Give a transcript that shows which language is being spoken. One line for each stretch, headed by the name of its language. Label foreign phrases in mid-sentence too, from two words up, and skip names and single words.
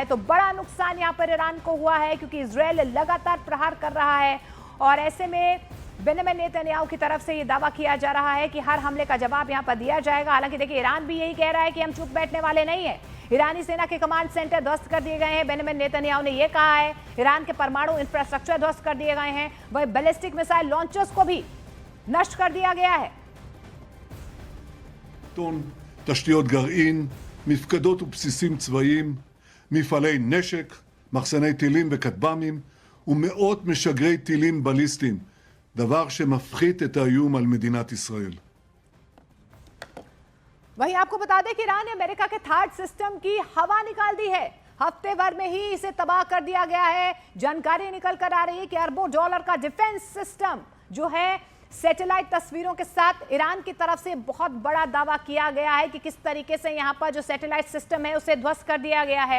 Hindi: तो बड़ा नुकसान यहां पर ईरान को हुआ है क्योंकि इजरायल लगातार प्रहार कर रहा है और ऐसे में बेंजामिन नेतन्याहू की तरफ से यह दावा किया जा रहा है कि हर हमले का जवाब यहां पर दिया जाएगा। हालांकि देखिए ईरान भी यही कह रहा है कि हम चुप बैठने वाले नहीं है। ईरानी सेना के कमांड सेंटर ध्वस्त कर दिए गए हैं, बेंजामिन नेतन्याहू ने यह कहा है। ईरान के परमाणु इंफ्रास्ट्रक्चर ध्वस्त कर दिए गए हैं, वही
English: ballistic missile launchers
Hindi: को भी नष्ट कर दिया गया है।
Hebrew: תשתיות גרעין, מפקדות ובסיסים צבאיים, מפעלי נשק, מחסני טילים וכטב"מים ומאות משגרי טילים בליסטיים, דבר שמפחית את האיום על מדינת ישראל.
Hindi: वहीं आपको बता दें कि ईरान ने अमेरिका के
English: THAAD system
Hindi: की हवा निकाल दी है। हफ्ते भर में ही इसे तबाह कर दिया गया है। जानकारी निकल कर आ रही है कि अरबों डॉलर का
English: defense system
Hindi: जो है सैटेलाइट तस्वीरों के साथ ईरान की तरफ से बहुत बड़ा दावा किया गया है कि किस तरीके से यहां पर जो
English: satellite system
Hindi: है उसे ध्वस्त कर दिया गया है।